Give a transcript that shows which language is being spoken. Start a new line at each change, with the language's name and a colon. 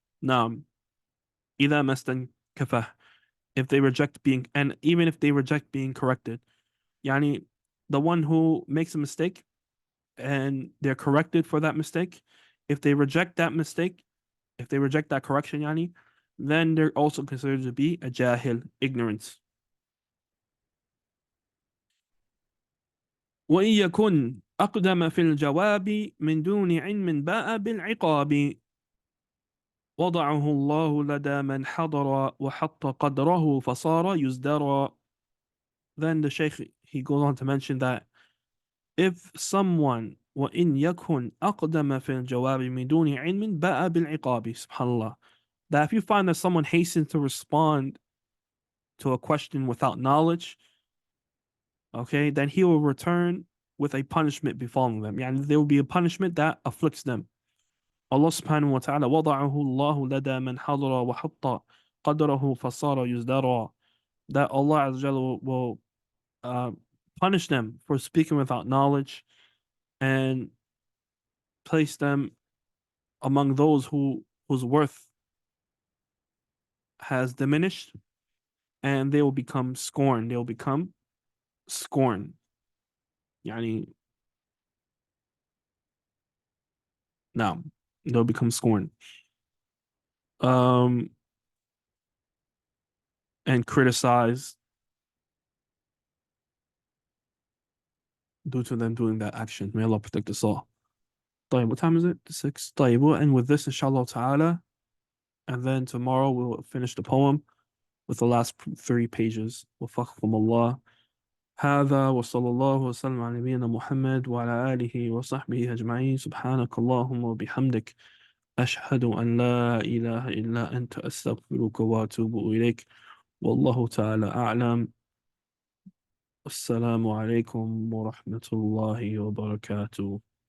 English: Now,
Arabic: إِذَا مَسْتَنْ كَفَهُ,
English: if they reject being, and even if they reject being corrected. Yani, the one who makes a mistake and they're corrected for that mistake, if they reject that mistake, if they reject that correction, yani, then they're also considered to be a jahil, ignorance.
Arabic: وإن يكن أقدم في الجواب من دون علم باء بالعقاب وضعه الله لدى من حضر وحط قدره فصار يزدرى.
English: Then the Shaykh, he goes on to mention that if someone
Arabic: وإن يكن أقدم في الجواب من دون علم باء بالعقاب,
English: subhanallah, that if you find that someone hastens to respond to a question without knowledge, okay, then he will return with a punishment befalling them. Yani there will be a punishment that afflicts them. Allah subhanahu wa ta'ala,
Arabic: وَضَعَهُ اللَّهُ لَدَى مَنْ حَضَرَ وَحَطَّ قَدْرَهُ فَصَارَ يُزْدَرَى.
English: That Allah Azza wa Jalla will punish them for speaking without knowledge and place them among those whose worth has diminished, and they will become scorned. They will become scorned. Yani, no, they'll become scorned. And criticized due to them doing that action. May Allah protect us all. طيب, what time is it? 6. طيب, we'll end with this, inshallah ta'ala. And then tomorrow we'll finish the poem with the last 3 pages.
Arabic: وفقكم الله. هذا وصلى الله وسلم على نبينا محمد وعلى آله وصحبه أجمعين. سبحانك اللهم وبحمدك أشهد أن لا إله إلا أنت أستغفرك وأتوب إليك. والله تعالى أعلم. السلام عليكم ورحمة الله وبركاته.